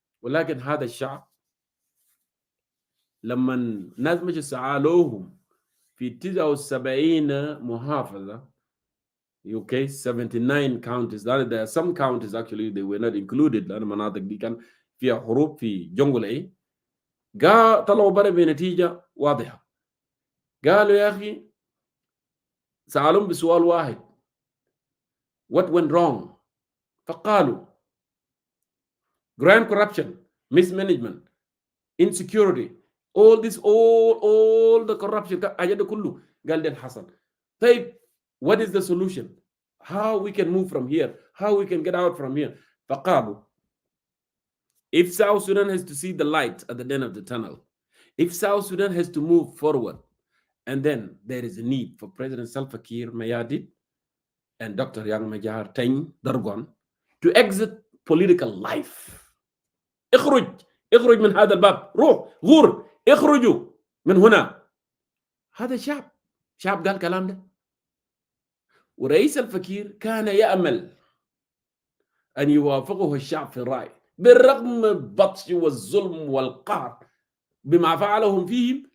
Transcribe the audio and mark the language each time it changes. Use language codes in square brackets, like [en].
[ar] ولكن هذا الشعب لما الناس مش سعالوهم في 79 محافظه، [en] okay, 79 counties. There are some counties actually they were not included [ar] لأن المناطق دي كان فيها حروب في جنجل طلعوا برا بنتيجة واضحة. قالوا يا أخي، سألهم بسؤال واحد: [en] what went wrong؟ [ar] فقالوا [en] grand corruption, mismanagement, insecurity, all the corruption [ar] حاجات كله. قال ده الحصل. طيب [en] what is the solution? How we can move from here? How we can get out from here? فقالوا if South Sudan has to see the light at the end of the tunnel, if South Sudan has to move forward, and then there is a need for President Salva Kiir Mayardit and Dr. Yang Majar Teng Dargon to exit political life. [ar] اخرج من هذا الباب، روح غور، اخرجوا من هنا. هذا شعب قال كلام ده. ورئيس الفكير كان يأمل أن يوافقه الشعب في الرأي، بالرغم من البطش والظلم والقهر بما فعلهم فيهم.